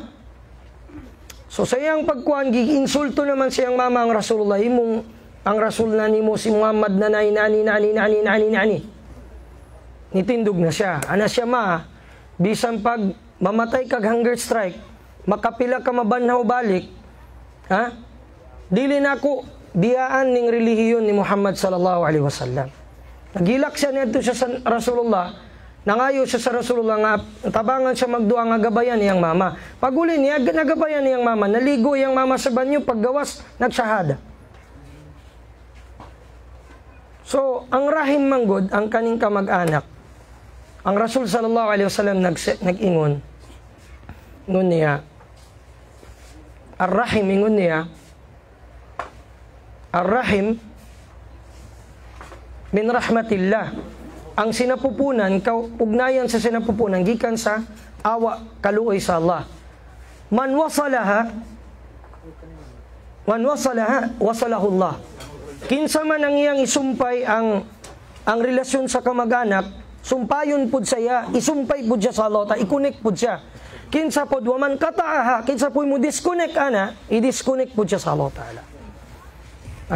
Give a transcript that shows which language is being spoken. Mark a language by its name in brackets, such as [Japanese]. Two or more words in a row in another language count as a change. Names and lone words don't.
[Cebuano] So sa iyang pagkuan gi-insulto naman siyang mama ang Rasulullah, imong ang Rasul na nimo si Muhammad na nani. Nitindog na siya. Ana siya ma, bisan pag mamatay kag [English] hunger strike, [Cebuano] makapila ka mabanhaw balik, ha? Dili na ako biyaan ning relihiyon ni Muhammad [Arabic] صلى الله عليه وسلم. [Cebuano] Nagilak siya nito sa Rasulullah, nangayo siya sa Rasulullah nga tabangan siya magduha nga gabayan iyang mama. Paguli niya nagabayan iyang mama, naligo iyang mama sa banyo, paggawas nagsyahada. So, ang rahim manggod, ang kaning kamag-anak, ang Rasul [Arabic] صلى الله عليه وسلم [Cebuano] nag-ingon, ingon niya, ar-rahim, ingon niya, [Arabic] الرحم من رحمة الله. [Filipino] Ang sinapupunan, ugnayan sa sinapupunan, [Cebuano] gikan sa awa, kaluoy sa Allah. [Arabic] من وصلها وصله الله. [Cebuano] Kinsa man ang iyang isumpay ang relasyon sa kamag-anak, sumpayon pud saya, isumpay pud siya sa Allah, i-connect pud siya. Kinsa pud waman kataaha, kinsa pud mo disconnect ana, i-disconnect pud siya sa [Arabic] الله تعالى. [Cebuano] Ha?